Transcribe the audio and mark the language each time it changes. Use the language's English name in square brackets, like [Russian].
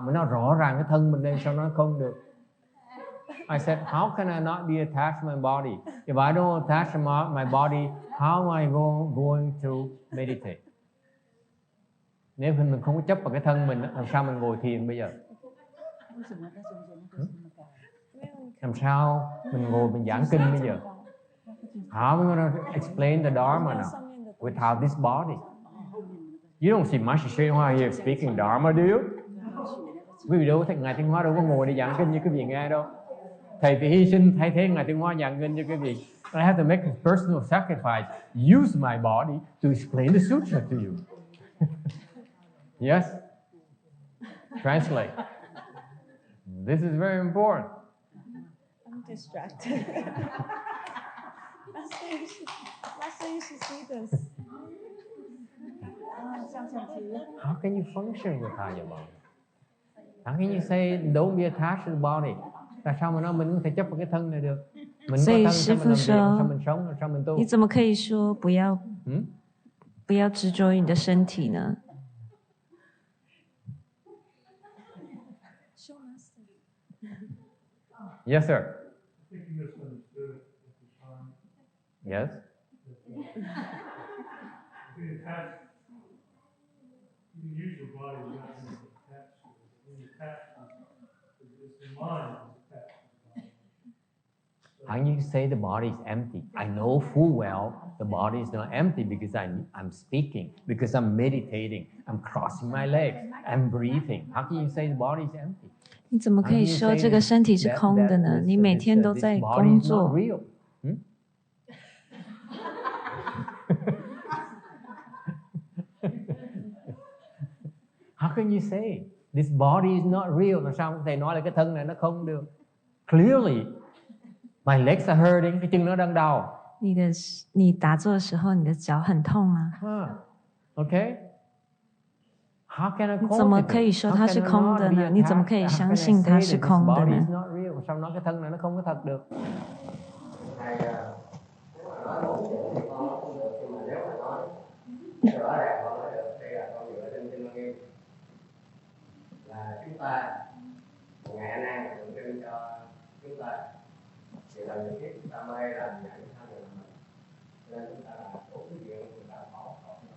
[Vietnamese] Mà nó rõ ràng cái thân mình đây sao nó không được? [English] I said, how can I not be attached to my body? If I don't attach to my body, how am I going to meditate? [Vietnamese] Nếu mình không có chấp vào cái thân mình, làm sao mình ngồi thiền bây giờ? Làm sao mình ngồi mình giảng kinh bây giờ? [English] How am I going to explain the Dharma now without this body? You don't see Master Sri Hoa here speaking Dharma, do you? [Vietnamese] Quý vị đâu thấy Ngài Thiên Hóa đâu có ngồi để giảng kinh như quý vị nghe đâu. Thầy phải hy sinh thay thế Ngài Thiên Hóa giảng kinh cho quý vị. [English] I have to make a personal sacrifice, use my body to explain the sutra to you. Yes? Translate. This is very important. I'm distracted. Master, you should see this. How can you function without your body? How can you say don't be attached to the body? [Vietnamese] Tại sao mà mình không thể chấp vào cái thân này được? Mình có thân sao mình làm việc, sao mình sống, sao mình tu? [Chinese] 你怎么可以说不要执着于你的身体呢？ [English] Yes, sir. I think you misunderstood at the time. Yes. Being attached, you can use your body without being attached to it. Being attached to it, it's the mind that's attached to the body. How you say the body is empty? I know full well the body is not empty because I'm speaking, because I'm meditating, I'm crossing my legs, I'm breathing. How can you say the body is empty? [Chinese] 你怎么可以说这个身体是空的呢？你每天都在工作。 [English] How can you say this body is not real? [Vietnamese] Làm sao thầy nói là cái thân này nó không được? [English] Clearly, my legs are hurting. [Vietnamese] Cái chân nó đang đau. [Chinese] 你打坐的时候，你的脚很痛啊。 [English] Okay. How can I [Chinese] 你怎么可以说它是空的呢？你怎么可以相信它是空的呢？ [Vietnamese] Sao nói cái thân này nó không có thật được? Thầy nói bốn chữ thì con nói không được, nhưng mà nếu mà nói rõ ràng con nói được. Đây là con dựa trên kinh Nghiêm là chúng ta ngày anh em tượng trưng cho chúng ta thì là những cái chúng ta mê là nhận thân là mình, nên chúng ta làm đủ cái chuyện chúng ta bỏ rồi.